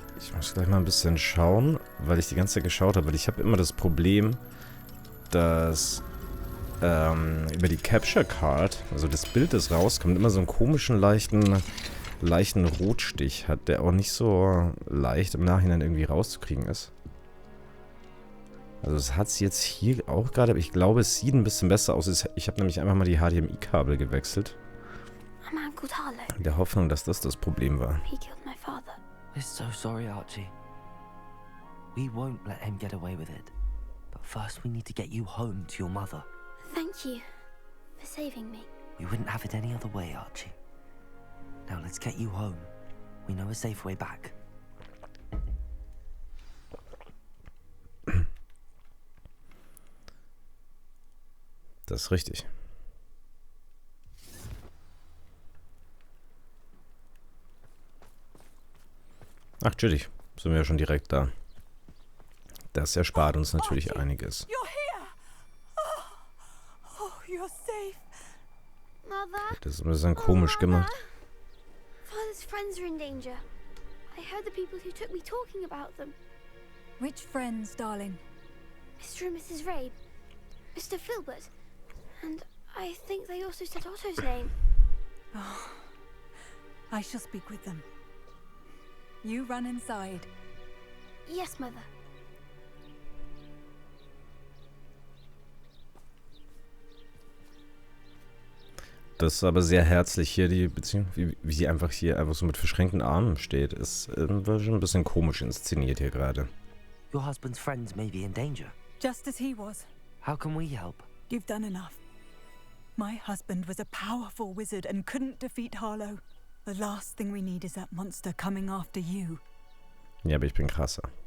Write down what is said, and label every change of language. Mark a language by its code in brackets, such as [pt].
[de] Ich muss gleich mal ein bisschen schauen, weil ich die ganze Zeit geschaut habe. Weil ich habe immer das Problem, dass über die Capture Card, also das Bild, das rauskommt, immer so einen komischen, leichten Rotstich hat, der auch nicht so leicht im Nachhinein irgendwie rauszukriegen ist. Also es hat es jetzt hier auch gerade, aber ich glaube, es sieht ein bisschen besser aus. Ich habe nämlich einfach mal die HDMI-Kabel gewechselt. [en] A man called Harlow. [de] In der Hoffnung, dass das Problem war. [en] He killed my father. We're so sorry, Archie. We won't let him get away with it. But first we need to get you home to your mother. Thank you for saving me. We wouldn't have it any other way, Archie. Now let's get you home. We know a safe way back. [de] Das ist richtig. Ach, chillig. Sind wir ja schon direkt da. Das erspart uns natürlich einiges. [en] You're here! Oh, you're safe. Mother? [de] Das ist ein bisschen komisch gemacht. [en] Father's friends are in danger. I heard the people who took me talking about them. Which friends, darling? Mr. and Mrs. Rabe. Mr. Filbert. And I think they also said Otto's name. Oh, I shall speak with them. You run inside. Yes, Mother. [de] Das ist aber sehr herzlich hier, die Beziehung, wie sie einfach hier einfach so mit verschränkten Armen steht. Ist war schon ein bisschen komisch inszeniert hier gerade. [en] Your husband's friends may be in danger. Just as he was. How can we help? You've done enough. My husband was a powerful wizard and couldn't defeat Harlow. The last thing we need is that monster coming after you. [de] Ja, aber ich bin krasser.